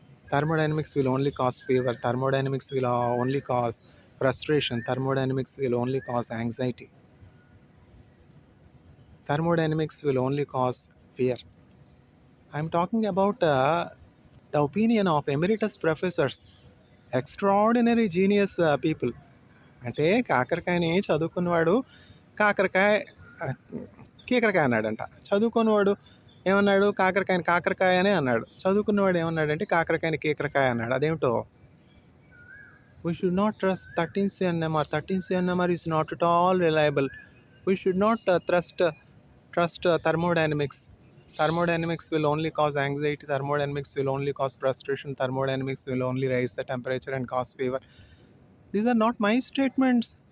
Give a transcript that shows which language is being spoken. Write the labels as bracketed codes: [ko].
[en] Thermodynamics will only cause fever. Thermodynamics will only cause frustration. Thermodynamics will only cause anxiety. Thermodynamics will only cause fear. I'm talking about the opinion of emeritus professors, extraordinary genius people. [te] అంటే కాకరకాయని చదువుకున్నవాడు కాకరకాయ ఆ, కీకరకాయ అన్నాడంట. చదువుకున్నవాడు ఏమన్నాడు? కాకరకాయని కాకరకాయ అనే అన్నాడు. చదువుకున్నవాడు ఏమన్నాడంటే కాకరకాయని కీకరకాయ అన్నాడు. అదేమిటో. [en] We should not trust 13C NMR. 13C NMR is not at all reliable. We should not trust thermodynamics. Thermodynamics will only cause anxiety. Thermodynamics will only cause frustration. Thermodynamics will only raise the temperature and cause fever. These are not my statements.